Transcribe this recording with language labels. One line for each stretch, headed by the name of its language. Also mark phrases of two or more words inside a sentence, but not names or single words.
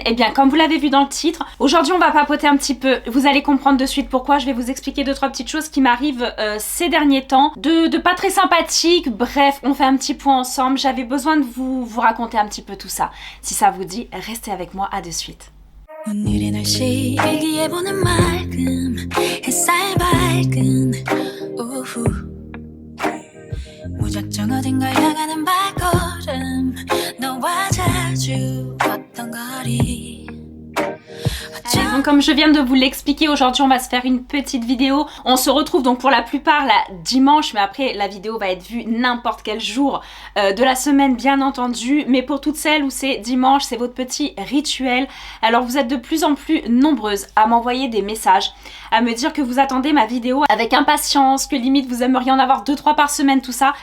French: Et bien comme vous l'avez vu dans le titre, aujourd'hui on va papoter un petit peu. Vous allez comprendre de suite pourquoi. Je vais vous expliquer 2-3 petites choses qui m'arrivent ces derniers temps, de pas très sympathiques. Bref, on fait un petit point ensemble. J'avais besoin de vous raconter un petit peu tout ça. Si ça vous dit, restez avec moi, à de suite.
Korean: 오늘의 날씨 일기예보는 맑음 햇살 밝은 오후 무작정 어딘가 향하는 발걸음 너와 자주 걷던 거리.
French: Donc comme je viens de vous l'expliquer, aujourd'hui on va se faire une petite vidéo. On se retrouve donc pour la plupart la dimanche, mais après la vidéo va être vue n'importe quel jour de la semaine bien entendu. Mais pour toutes celles où c'est dimanche, c'est votre petit rituel. Alors vous êtes de plus en plus nombreuses à m'envoyer des messages, à me dire que vous attendez ma vidéo avec impatience, que limite vous aimeriez en avoir 2-3 par semaine, tout ça.